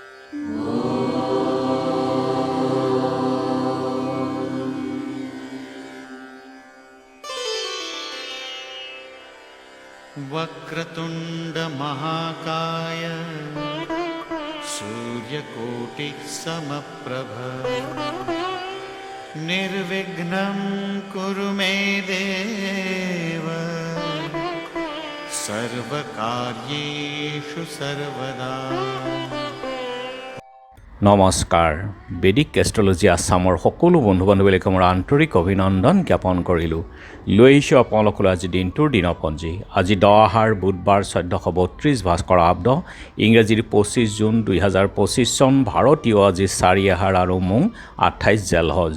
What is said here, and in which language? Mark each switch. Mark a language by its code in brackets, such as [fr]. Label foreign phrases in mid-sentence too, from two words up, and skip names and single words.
[sa] वक्रतुंड महाकाय सूर्यकोटि समप्रभ निर्विघ्नं कुरु मे देव सर्वकार्येषु सर्वदा। [as] নমস্কাৰ। বেদিক এষ্ট্ৰলজি আছামৰ সকলো বন্ধু বান্ধৱীলৈকে মোৰ আন্তৰিক অভিনন্দন জ্ঞাপন কৰিলোঁ। লৈ আহিছোঁ আপোনালোকলৈ আজি দিনটোৰ দিনপঞ্জী। আজি 10 আহাৰ বুধবাৰ 1432 ভাস্কৰ আব্দ, ইংৰাজীৰ 25 জুন 2025 চন, ভাৰতীয় আজি 4 আহাৰ আৰু মোং 28 জেলহজ।